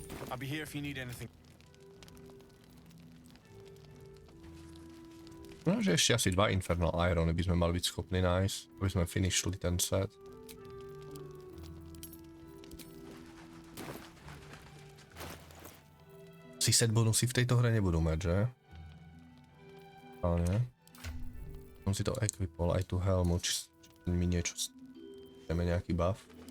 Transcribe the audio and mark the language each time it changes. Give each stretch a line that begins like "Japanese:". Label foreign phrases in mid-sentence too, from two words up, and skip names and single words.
English: I'll be here if you need anything.
Slovak: No, že ešte asi 2 Infernal Irony by sme mali byť schopní nájsť, aby sme finishli ten set. Si set bonusy v tejto hre nebudú mať, že? Ale nie. Som si to equipol aj tú helmu, či mi niečo chceme nejaký buff.